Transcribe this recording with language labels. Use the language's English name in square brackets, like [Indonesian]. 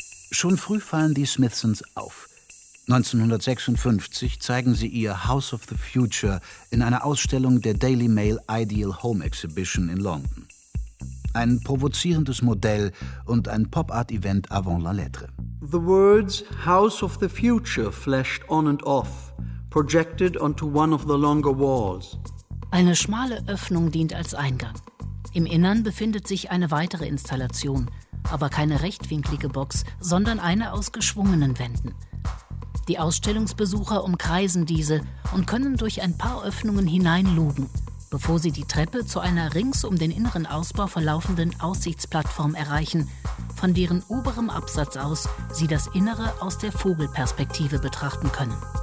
[German] Schon früh fallen die Smithsons auf. 1956 zeigen sie ihr House of the Future in einer Ausstellung der Daily Mail Ideal Home Exhibition in London. Ein provozierendes Modell und ein Pop-Art-Event avant la lettre. [English] The words House of the Future flashed on and off, projected onto one of the longer walls. [German] Eine schmale Öffnung dient als Eingang. Im Innern befindet sich eine weitere Installation, aber keine rechtwinklige Box, sondern eine aus geschwungenen Wänden. Die Ausstellungsbesucher umkreisen diese und können durch ein paar Öffnungen hineinlugen, bevor sie die Treppe zu einer rings um den inneren Ausbau verlaufenden Aussichtsplattform erreichen, von deren oberem Absatz aus sie das Innere aus der Vogelperspektive betrachten können.